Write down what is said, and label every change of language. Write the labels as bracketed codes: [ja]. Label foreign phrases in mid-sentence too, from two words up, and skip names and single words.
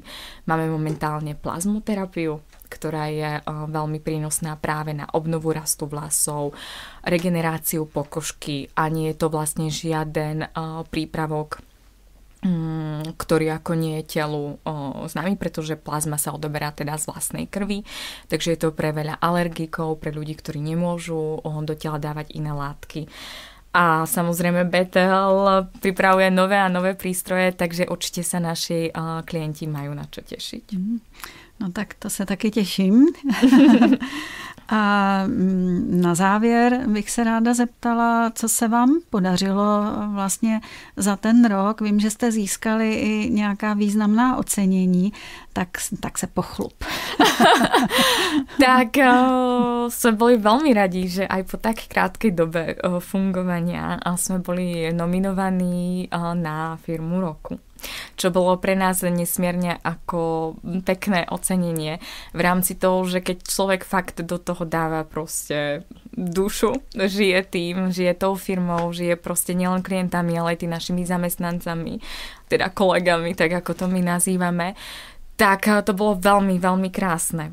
[sk] Máme momentálne plazmoterapiu, ktorá je veľmi prínosná práve na obnovu rastu vlasov, regeneráciu pokožky a nie je to vlastne žiaden prípravok, ktorý ako nie je telu známy, pretože plazma sa odoberá teda z vlastnej krvi, takže je to pre veľa alergikov, pre ľudí, ktorí nemôžu do tela dávať iné látky. A samozrejme BTL pripravuje nové a nové prístroje, takže určite sa naši klienti majú na čo tešiť. [cs] No tak to se taky těším. A na závěr bych se ráda zeptala, co se vám podařilo vlastně za ten rok. Vím, že jste získali i nějaká významná ocenění, tak se pochlup. [sk] Tak sme boli veľmi radi, že aj po tak krátkej dobe fungovania sme boli nominovaní na firmu roku. Čo bolo pre nás nesmierne ako pekné ocenenie v rámci toho, že keď človek fakt do toho dáva proste dušu, žije tým, žije tou firmou, žije proste nielen klientami, ale aj tými našimi zamestnancami, teda kolegami, tak ako to my nazývame, tak to bolo veľmi, veľmi krásne.